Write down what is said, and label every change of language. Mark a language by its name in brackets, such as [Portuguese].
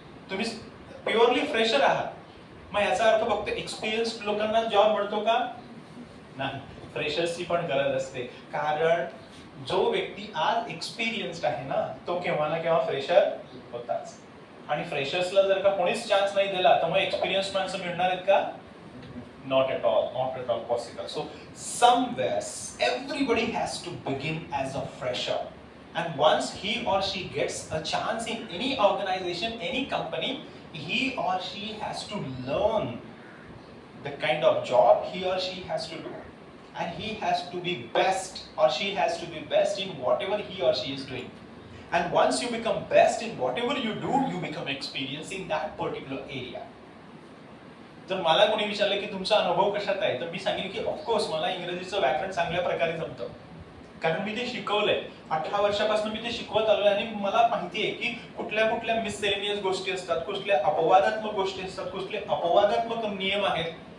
[Marathi] तुम्ही purely fresher आहात. मग याचा अर्थ फक्त एक्सपिरियन्स्ड लोकांना जॉब मिळतो का? नाही, फ्रेशर्सची पण गरज असते. कारण जो व्यक्ती आज एक्सपिरियन्स्ड आहे ना, तो केव्हा ना केव्हा फ्रेशर होताच. आणि फ्रेशर्सला जर का कोणीच चान्स नाही दिला तर मग एक्सपिरियन्स माणसं मिळणार आहेत का? [English] Not at all possible. So somewhere everybody has to begin as a fresher, and once he or she gets a chance in any organization, any company, he or she has to learn the kind of job he or she has to do, and he has to be best or she has to be best in whatever he or she is doing. And once you become best in whatever you do, you become experienced in that particular area. [Marathi] जर मला कोणी विचारलं की तुमचा अनुभव कशात आहे, तर मी सांगेन की ऑफकोर्स मला इंग्रजीचं व्याकरण चांगल्या प्रकारे जमतं, कारण मी ते शिकवलंय. 18 वर्षापासून मी ते शिकवत आलोय आणि मला माहिती आहे की कुठल्या कुठल्या मिससेलेनियस गोष्टी असतात, कुठल्या अपवादात्मक गोष्टी असतात, कुठले अपवादात्मक नियम आहेत.